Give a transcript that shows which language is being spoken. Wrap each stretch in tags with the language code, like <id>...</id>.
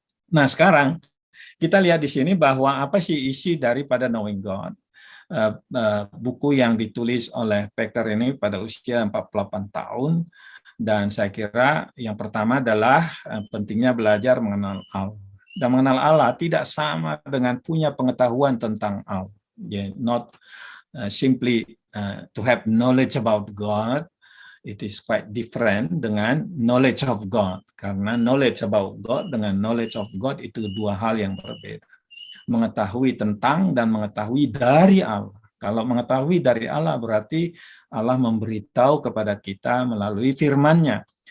<id>Nah, sekarang kita lihat di sini bahwa apa sih isi daripada Knowing God. Buku yang ditulis oleh Packer ini pada usia 48 tahun, dan saya kira yang pertama adalah pentingnya belajar mengenal Allah. Dan mengenal Allah tidak sama dengan punya pengetahuan tentang Allah.</id> <en>Not simply to have knowledge about God. It is quite different dengan knowledge of God.</en> <id>Karena</id> <en>knowledge about God</en> <id>dengan</id> <en>knowledge of God</en> <id>itu dua hal yang berbeda. Mengetahui tentang dan mengetahui dari Allah. Kalau mengetahui dari Allah berarti Allah memberitahu kepada kita melalui firman-Nya.</id>